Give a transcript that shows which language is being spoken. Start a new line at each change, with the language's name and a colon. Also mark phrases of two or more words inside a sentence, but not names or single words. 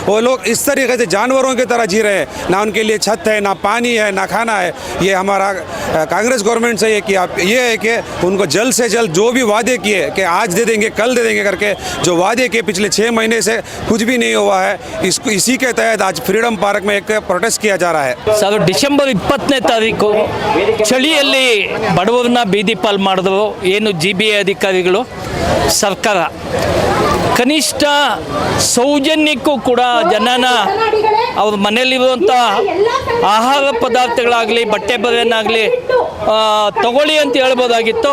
Hindi: वो लोग इस तरीके से जानवरों की तरह जी रहे हैं, ना उनके लिए छत है, ना पानी है, ना खाना है। ये हमारा कांग्रेस गवर्नमेंट से ये है कि उनको जल्द से जल्द जो भी वादे किए कि आज दे देंगे, कल दे देंगे करके जो वादे किए पिछले 6 महीने से कुछ भी नहीं हुआ है। इसी के तहत आज फ्रीडम पार्क में एक प्रोटेस्ट किया जा रहा है।
Kannada: ಸರ್ ಡಿಸೆಂಬರ್ 20ನೇ ತಾರೀಕು ಚಳಿಯಲ್ಲಿ ಬಡವರನ್ನ ಬೀದಿ ಪಾಲ್ ಮಾಡಿದ್ರು ಏನು GBA ಅಧಿಕಾರಿಗಳು ಸರ್ಕಾರ ಕನಿಷ್ಠ ಸೌಜನ್ಯಕ್ಕೂ ಕೂಡ ಜನನ ಅವ್ರ ಮನೆಯಲ್ಲಿರುವಂಥ ಆಹಾರ ಪದಾರ್ಥಗಳಾಗಲಿ ಬಟ್ಟೆ ಬರೆಯನ್ನಾಗಲಿ ತಗೊಳ್ಳಿ ಅಂತ ಹೇಳ್ಬೋದಾಗಿತ್ತು.